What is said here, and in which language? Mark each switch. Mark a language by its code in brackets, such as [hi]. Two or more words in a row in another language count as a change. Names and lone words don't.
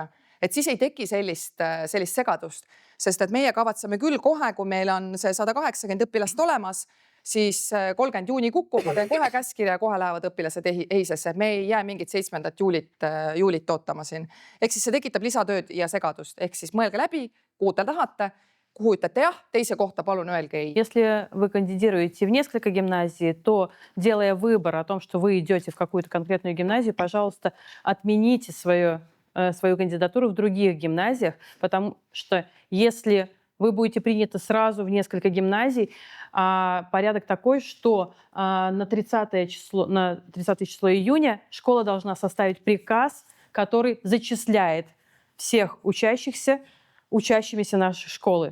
[et] Et siis ei teki sellist segadust, sest et meie kavatseme küll kohe, kui meil on see 180 õpilast olemas, siis 30 juuni kukub, ma teen kohe käskirja ja kohe lähevad õpilased EHIS-esse. Me ei jää mingit 7. juulit ootama siin. Ehk siis see tekitab lisatööd ja segadust. Ehk siis mõelge läbi, kuhu te tahate, kuhu ütlete jah, teise kohta palun öelge ei. [ru] Если вы кандидируете в несколько гимназий, то, делая выбор о том, что вы идете в какую-то конкретную гимназию, пожалуйста, отмените свою кандидатуру в других гимназиях, потому что если вы будете приняты сразу в несколько гимназий, порядок такой, что на 30 число июня школа должна составить приказ, который зачисляет всех учащихся нашей школы.